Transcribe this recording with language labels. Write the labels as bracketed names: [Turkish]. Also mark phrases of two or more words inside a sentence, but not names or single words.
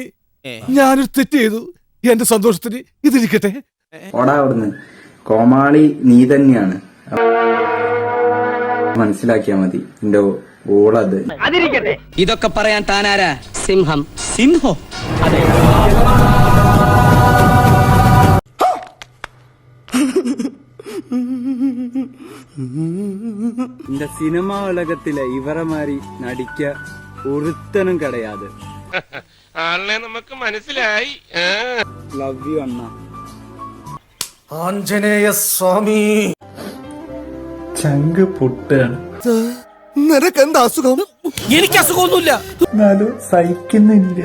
[Malayalam] ഞാനൊരു തെറ്റ് ചെയ്തു, എന്റെ സന്തോഷത്തിന് ഇതിരിക്കട്ടെ. ഓടാ അവിടുന്ന്. കോമാളി നീ തന്നെയാണ്, മനസ്സിലാക്കിയാ മതി. എന്റെ ഓളത്. ഇതൊക്കെ പറയാൻ താനാരാ? സിംഹം. സിംഹോ? അതെ. [Tamil] இந்த சினிமா உலகத்தில இவரை மாதிரி நடிக்க ஒருத்தனும் கிடையாது. [Malayalam] ആളിനെ നമുക്ക് മനസ്സിലായി. [English] love you [Malayalam] അണ്ണ. ആഞ്ജനേയ സ്വാമി. ചങ്ക് പൊട്ടാണ്. നിനക്ക് എന്താ അസുഖം? എനിക്ക് അസുഖമൊന്നുമില്ല. എന്നാലും സഹിക്കുന്നില്ല.